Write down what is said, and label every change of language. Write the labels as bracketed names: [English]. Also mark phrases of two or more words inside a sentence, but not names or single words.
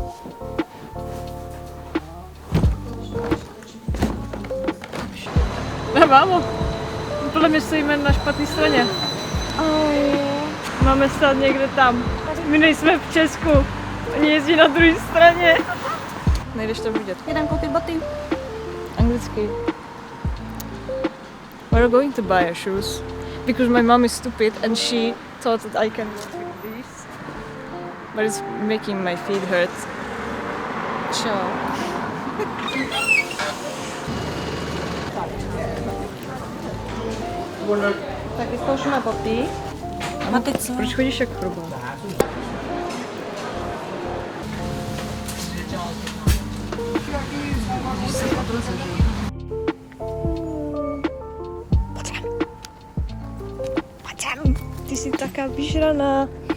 [Czech] Ne, mámo. Podle mě stojíme na špatné straně. Máme stát někde tam. My nejsme v Česku. Oni jezdí na druhé straně. Nejdeš to vidět. Jdem koupit boty. Anglicky. [English] We're going to buy our shoes because my mom is stupid and she thought that I can walk with these, but it's making my feet hurt. [Czech] Čo? Tak vyzkoušíme boty. A ty co? Proč chodíš jak chrobá? Ty jsi [Slovak] taká vyžraná.